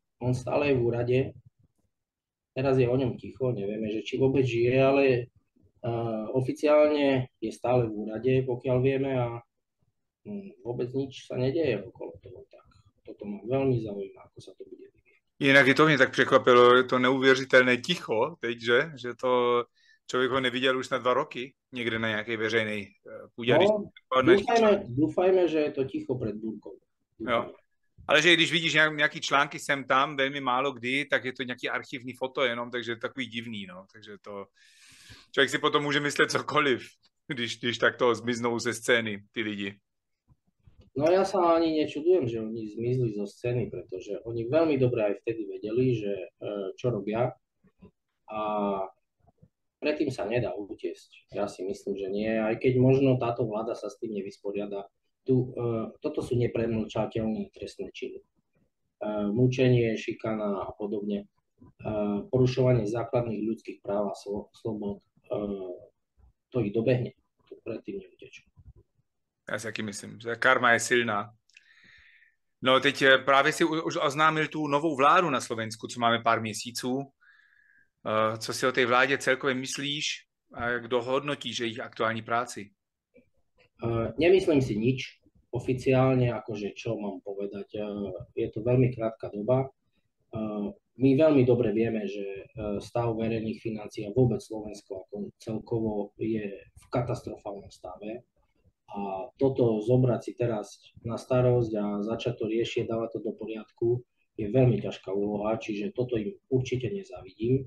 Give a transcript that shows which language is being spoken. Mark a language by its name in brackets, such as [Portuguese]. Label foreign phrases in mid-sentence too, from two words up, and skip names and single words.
[Slovak] On stále je v úrade. Teraz je o ňom ticho, nevieme, že či vôbec žije, ale oficiálne je stále v úrade, pokiaľ vieme, a vôbec nič sa nedeje okolo toho. Tak toto ma veľmi zaujíma, ako sa to bude vyvíjať. [Czech] Jinak je to mě tak překvapilo, je to neuvěřitelné ticho teď, že to člověk ho neviděl už na 2 roky někde na nějaké veřejné půdě. [Slovak] No, dúfajme, že je to ticho pred búrkou. [Czech] Jo. Ale že když vidíš nějaký články sem tam, velmi málo kdy, tak je to nějaký archivní foto jenom, takže je to takový divný, no. Takže to člověk si potom může myslet cokoliv, když takto zmiznou ze scény ty lidi. [Slovak] No ja sa ani nečudujem, že oni zmizli zo scény, pretože oni veľmi dobre aj vtedy vedeli, že čo robia, a predtým sa nedá utiesť. Ja si myslím, že nie, aj keď možno táto vláda sa s tým nevysporiada. Toto sú nepremlčateľné trestné činy. Mučenie, šikana a podobne. Porušovanie základných ľudských práv a slobod, to ich dobehne. To predtým neutečú. [Czech] Já si taky myslím, že karma je silná. No teď právě si už oznámil tu novou vládu na Slovensku, co máme pár měsíců. Co si o té vládě celkově myslíš a jak dohodnotíš jejich aktuální práci? [Slovak] Nemyslím si nič oficiálne, akože čo mám povedať. Je to veľmi krátka doba. My veľmi dobre vieme, že stav verejných financií a vôbec Slovensko ako celkovo je v katastrofálnom stave. A toto zobrať si teraz na starosť a začať to riešiť, dávať to do poriadku, je veľmi ťažká úloha, čiže toto im určite nezávidím.